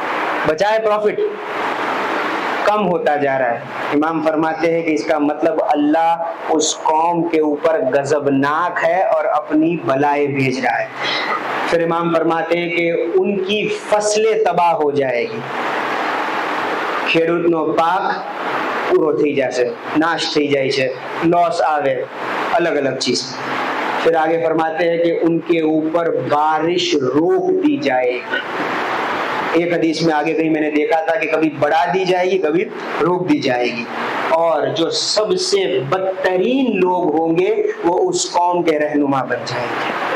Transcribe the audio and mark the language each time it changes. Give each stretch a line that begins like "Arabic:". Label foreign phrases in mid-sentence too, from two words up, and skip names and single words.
Urdu: بچائے پروفٹ کم ہوتا جا رہا ہے۔ امام فرماتے ہیں کہ اس کا مطلب اللہ اس قوم کے اوپر غضبناک ہے اور اپنی بلائیں بھیج رہا ہے۔ پھر امام فرماتے ہیں کہ ان کی فصلیں تباہ ہو جائے گی،
Gujarati: ખેડૂતનો પાક પૂરો થઈ જશે، નાશ થઈ જાય છે، લોસ આવે،
Urdu: الگ الگ چیز۔ پھر آگے فرماتے ہیں کہ ان کے اوپر بارش روک دی جائے گی۔ ایک حدیث میں آگے کہیں میں نے دیکھا تھا کہ کبھی بڑھا دی جائے گی، کبھی روک دی جائے گی، اور جو سب سے بدترین لوگ ہوں گے وہ اس قوم کے رہنما بن جائیں گے۔